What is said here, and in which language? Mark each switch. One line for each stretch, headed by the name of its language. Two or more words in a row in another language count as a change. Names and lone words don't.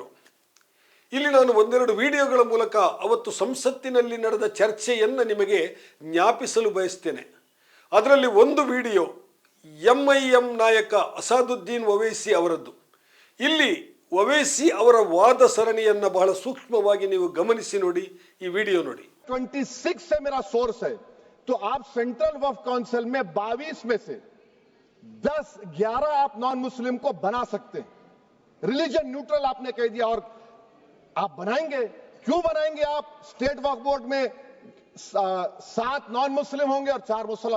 Kannada: ಇಲ್ಲಿ ನಾನು ಒಂದೆರಡು ವಿಡಿಯೋಗಳ ಮೂಲಕ ಅವತ್ತು ಸಂಸತ್ತಿನಲ್ಲಿ ನಡೆದ ಚರ್ಚೆಯನ್ನು ನಿಮಗೆ ಜ್ಞಾಪಿಸಲು ಬಯಸ್ತೇನೆ. ಅದರಲ್ಲಿ ಒಂದು ವಿಡಿಯೋ MIM ನಾಯಕ ಅಸಾದುದ್ದೀನ್ ಒವೈಸಿ ಅವರದ್ದು. ಇಲ್ಲಿ ಒವೈಸಿ ಅವರ ವಾದ ಸರಣಿಯನ್ನು ಬಹಳ ಸೂಕ್ಷ್ಮವಾಗಿ ನೀವು ಗಮನಿಸಿ ನೋಡಿ. ಈ ವಿಡಿಯೋ ನೋಡಿ.
Hindi: 26 से मेरा सोर्स है, तो आप सेंट्रल वक्फ काउंसिल में 22 में से 10-11 आप
English: non Muslim
Hindi: को बना सकते हैं.
English: religion neutral
Hindi: आपने कह दिया, और आप बनाएंगे. क्यों बनाएंगे? आप स्टेट वक्फ बोर्ड में 7
English: non Muslim
Hindi: होंगे और 4 मुसलमान.